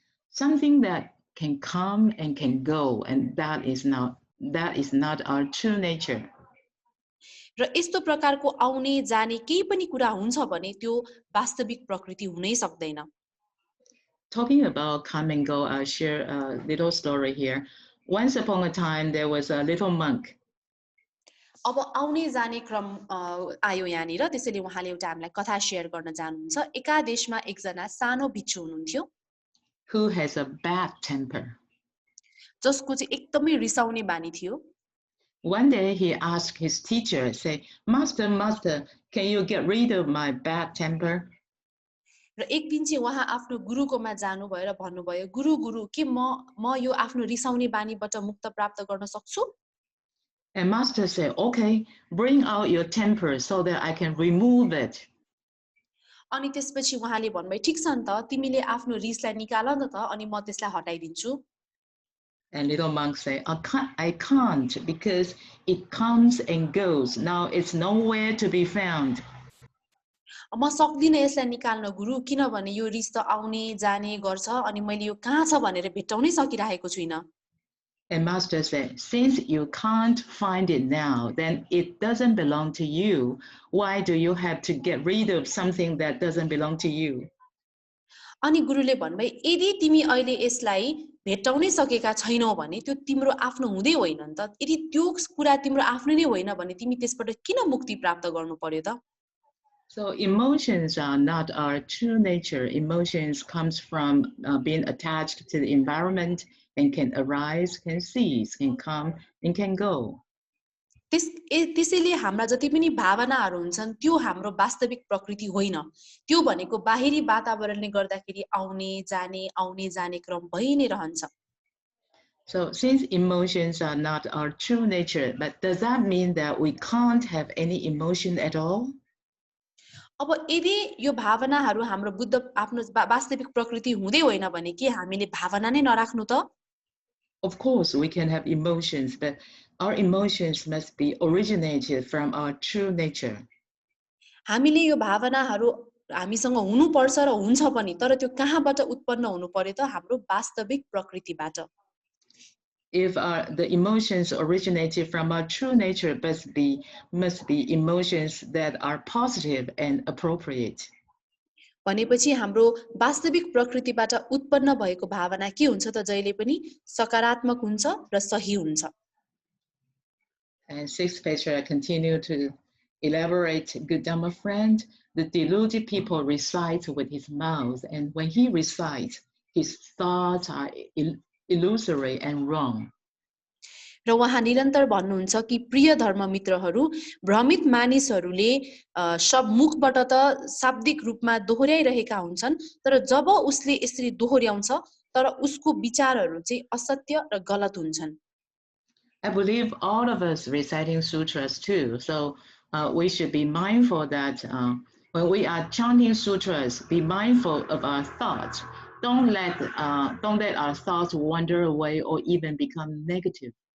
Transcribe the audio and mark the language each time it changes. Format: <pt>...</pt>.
<en>Something that can come and can go, and that is not our true nature.</en> <ne>र यस्तो प्रकारको आउने जाने केही पनि कुरा हुन्छ भने त्यो वास्तविक प्रकृति हुनै सक्दैन।</ne> <en>Talking about come and go, I'll share a little story here. Once upon a time, there was a little monk.</en> <ne>अब आउने जाने क्रम आयो यहाँनिर, त्यसैले उहाँले एउटा हामीलाई कथा शेयर गर्न चाहनुहुन्छ। एका देशमा एकजना सानो भिक्षु हुनुहुन्थ्यो</ne> <en>Who has a bad temper.</en> <ne>जसको चाहिँ एकदमै रिसाउने बानी थियो।</ne> <en>One day he asked his teacher, say, Master, can you get rid of my bad temper?</en> <ne>र एक दिन चाहिँ उहाँ आफ्नो गुरुकोमा जानु भयो र भन्नुभयो, गुरु के म यो आफ्नो रिसाउने बानीबाट मुक्त प्राप्त गर्न सक्छु?</ne> <en>And master said, okay, bring out your temper so that I can remove it.</en> <ne>अनि त्यसपछि उहाँले भन्नुभयो, ठीक छ नि त, तिमीले आफ्नो रिसलाई निकाल न त, अनि म त्यसलाई हटाइदिन्छु।</ne> <en>And little monk said, I can't because it comes and goes. Now it's nowhere to be found.</en> <ne>म सक्दिन यसलाई निकाल्न गुरु, किनभने यो रिस त आउने जाने गर्छ अनि मैले यो कहाँ छ भनेर भेट्टाउनै सकिरहेको छुइन।</ne> <en>And master said, since you can't find it now, then it doesn't belong to you. Why do you have to get rid of something that doesn't belong to you?</en> <ne>अनि गुरुले भन्नुभयो, यदि तिमी अहिले यसलाई भेट्टाउनै सकेका छैनौ भने त्यो तिम्रो आफ्नो हुँदै होइन नि त। यदि त्यो कुरा तिम्रो आफ्नो नै होइन भने तिमी त्यसबाट किन मुक्ति प्राप्त गर्नु पर्यो त?</ne> <en>So emotions are not our true nature. Emotions comes from being attached to the environment and can arise, can cease, can come and can go.</en> <ne>त्यसैले हाम्रा जति पनि भावनाहरू हुन्छन् त्यो हाम्रो वास्तविक प्रकृति होइन। त्यो भनेको बाहिरी वातावरणले गर्दाखेरि आउने जाने क्रम भइ नै रहन्छ।</ne> <en>So since emotions are not our true nature, but does that mean that we can't have any emotion at all?</en> <ne>अब यदि यो भावनाहरू हाम्रो बुद्ध आफ्नो वास्तविक प्रकृति हुँदै होइन भने के हामीले भावना नै नराख्नु त?</ne> <en>Of course we can have emotions, but Our emotions must be originated from our true nature.</en> <ne>हामीले यो भावनाहरू हामीसँग हुनुपर्छ र हुन्छ पनि, तर त्यो कहाँबाट उत्पन्न हुनु पर्यो त? हाम्रो वास्तविक प्रकृतिबाट.</ne> <en>If the emotions originated from our true nature must be emotions that are positive and appropriate.</en> <ne>भनेपछि हाम्रो वास्तविक प्रकृतिबाट उत्पन्न भएको भावना के हुन्छ त? जहिले पनि सकारात्मक हुन्छ र सही हुन्छ.</ne> <en>And sixth page, I continue to elaborate. Good Dhamma friend, the deluded people recite with his mouth, and when he recites, his thoughts are illusory and wrong.</en> <ne>र उहाँ निरन्तर भन्नुहुन्छ कि प्रिय धर्म मित्रहरू, भ्रमित मानिसहरूले शब्द मुखबाट त शाब्दिक रूपमा दोहोर्याइरहेका हुन्छन्, तर जब उसले यसरी दोहोर्याउँछ तर उसको विचारहरू चाहिँ असत्य र गलत हुन्छन्.</ne> <en>I believe all of us reciting sutras too, so we should be mindful that when we are chanting sutras, be mindful of our thoughts. Don't let our thoughts wander away or even become negative.</en>